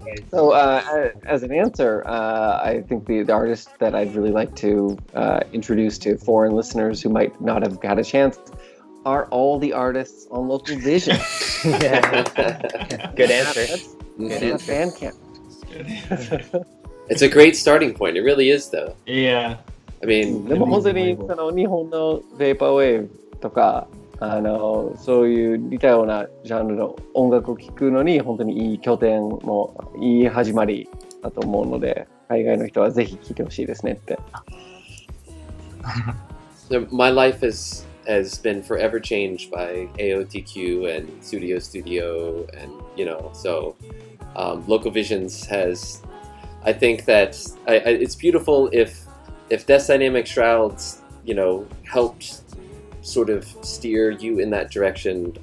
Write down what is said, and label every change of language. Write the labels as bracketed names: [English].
[English] So, as an answer, I think the artist that I'd really like to introduce to foreign listeners who might not have got a chance are all the artists on Local Vision. Yeah. Good answer. That's Bandcamp. It's a great starting point. It really is, though. Yeah. I mean, [Japanese] でも本当に [English] Amazing label. [Japanese] その日本のベーパーウェーブとかそういう似たようなジャンルの音楽を聴くのに本当にいい拠点もいい始まりだと思うので海外の人はぜひ聴いてほしいですねって。 [English] my life has been forever changed by AOTQ and Studio, and so Local Visions has. I think that it's beautiful if Death Dynamic Shrouds, helped sort of steer you in that direction.